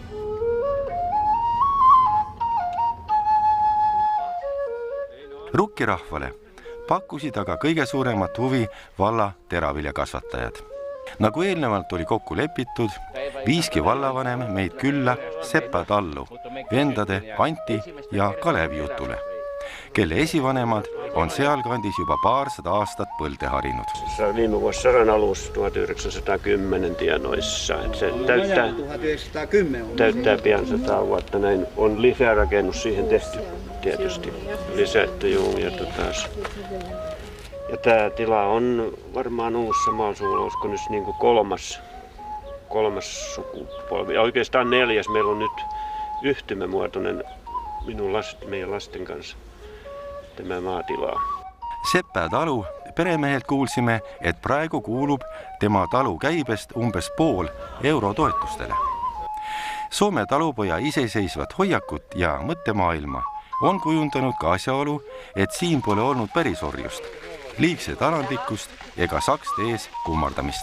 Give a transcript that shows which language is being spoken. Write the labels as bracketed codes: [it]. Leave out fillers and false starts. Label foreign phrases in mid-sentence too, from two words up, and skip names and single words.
[et] Rukkirahvale pakkusid aga kõige suuremat huvi valla teraviljakasvatajad. Nagu eelnevalt oli kokku lepitud, viiski vallavanem meid külla Seppä Tallu, vendade Anti ja Kalevi jutule, kelle esivanemad on sealkandis juba paarsada aastat põlde harinud. [fi] Viime vuosisadan alus 1910 tienoissa. Se täyttää pian 100 vuotta. Näin on lisärakennus siihen tehty tietysti. Lisätty juu ja tämä tila on varmaan Uudessa Maalsuulla, olisiko nyt niin kuin kolmas sukupolvi. Ja oikeastaan 4. Meillä on nyt yhtymämuotoinen meidän lasten kanssa tämä maatila. [et] Seppä Talu peremehelt kuulsime, et praegu kuulub tema talu käibest umbes pool eurotoetustele. Soome talupoja iseseisvat hoiakut ja mõttemaailma on kujundanud ka asjaolu, et siin pole olnud päris orjust, liigset alandlikkust ega sakste ees kummardamist.